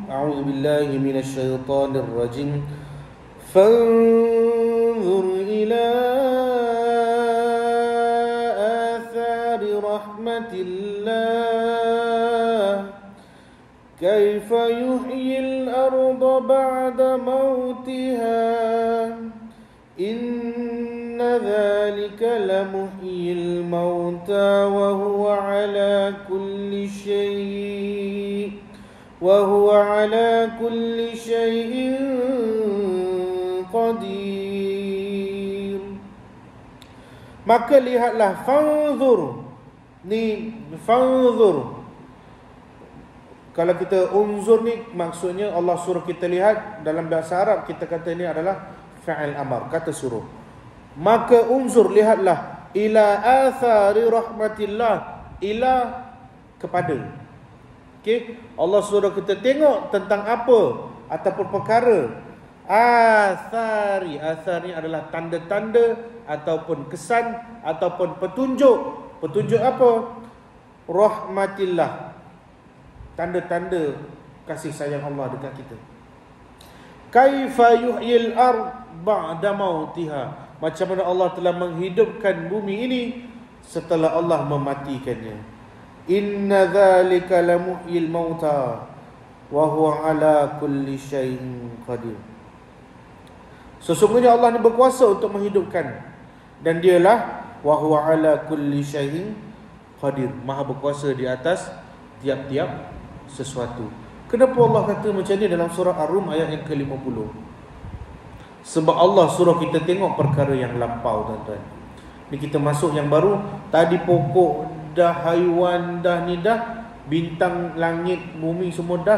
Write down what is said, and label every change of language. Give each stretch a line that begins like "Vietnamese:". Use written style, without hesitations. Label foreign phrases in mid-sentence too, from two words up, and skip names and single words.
Arabic: أعوذ بالله من الشيطان الرجيم. فانظر إلى آثار رحمة الله كيف يحيي الأرض بعد موتها إن ذلك لمحيي الموتى وهو على كل شيء قدير.
Malay: Maka lihatlah, fanzur. Ni fanzur. Kalau kita unzur ni maksudnya Allah suruh kita lihat. Dalam bahasa Arab kita kata ini adalah
Arabic: فعل أمر,
Malay: kata suruh. Maka unzur, lihatlah,
Arabic: إلى آثار رحمة الله إلى kepada.
Malay: Okey, Allah suruh kita tengok tentang apa ataupun perkara.
Arabic: آثار أثر
Malay: ni adalah tanda-tanda ataupun kesan ataupun petunjuk. Petunjuk apa? Rahmatillah, tanda-tanda kasih sayang Allah dekat kita.
Arabic: كيف يحيي الأرض بعد موتها,
Malay: macam mana Allah telah menghidupkan bumi ini setelah Allah mematikannya.
Arabic: إن ذلك لمحيي الموتى وهو على كل شيء قدير.
Malay: Sesungguhnya Allah ni berkuasa untuk menghidupkan, dan dialah
Arabic: وهو على كل شيء قدير,
Malay: maha berkuasa di atas tiap-tiap sesuatu. Kenapa Allah kata macam ni dalam surah Ar-Rum ayat yang ke-50? Sebab Allah suruh kita tengok perkara yang lampau, tuan-tuan. Ni kita masuk yang baru. Tadi pokok dah, haiwan dah, ni dah, bintang, langit, bumi semua dah.